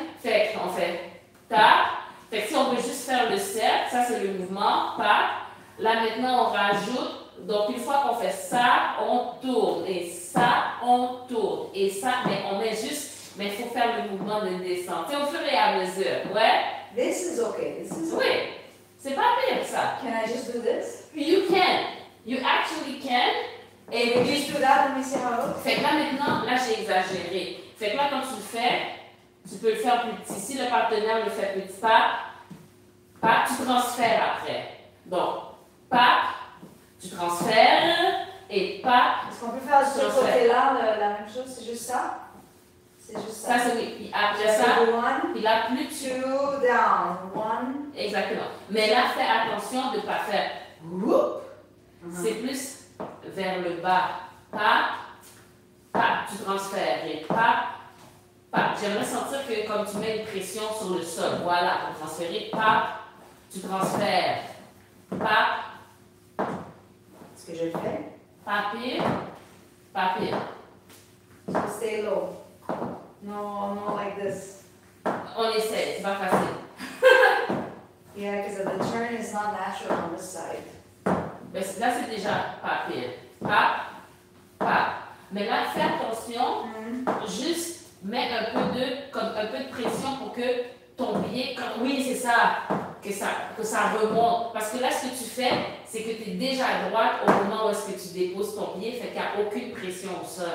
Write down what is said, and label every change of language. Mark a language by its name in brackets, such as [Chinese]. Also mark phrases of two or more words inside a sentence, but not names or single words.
[French] Fait qu'on fait ta. Fait que si on veut juste faire le cercle, ça, c'est le mouvement. Pas. Là, maintenant, on rajoute. Donc, une fois qu'on fait ça, on tourne. Et ça, on tourne. Et ça, mais on met juste. Mais il faut faire le mouvement de descente. C'est au fur et à mesure. Ouais? [English] This is okay. This is okay. [French] Oui. C'est pas pire, ça. [English] Can I just do this? You can. You actually can. Et Can you [French] puis, [English] just do that and we see how it looks? [French] fait que là, maintenant, là, j'ai exagéré. Fait que là, quand tu le fais, tu peux le faire plus petit. Si le partenaire le fait petit pas, tu transfères après. Donc, pas, tu transfères, et pas, Est-ce qu'on peut faire de ce côté-là la même chose? C'est juste ça? C'est juste ça. ça c'est oui. Puis après ça, One, puis là, plus tu... [English] two, down. One. [French] Exactement. Mais là, fais attention de ne pas faire whoop. C'est plus vers le bas. Pas, tu transfères. Et pas. J'aimerais sentir que comme tu mets une pression sur le sol. Voilà, pour transférer. Pas, tu transfères. Pas. Est-ce que je le fais? Pas pire. [English] So stay low. No, like this. [French] On essaie, c'est pas facile. [English] Yeah, because the turn is not natural on this side. [French] Mais là, c'est déjà pas pire. Pas. Mais là, fais attention. Juste mets un peu de pression pour que ton pied, oui, c'est ça, que ça remonte. Parce que là, ce que tu fais, c'est que tu es déjà à droite au moment où est-ce que tu déposes ton pied, fait qu'il n'y a aucune pression au sol.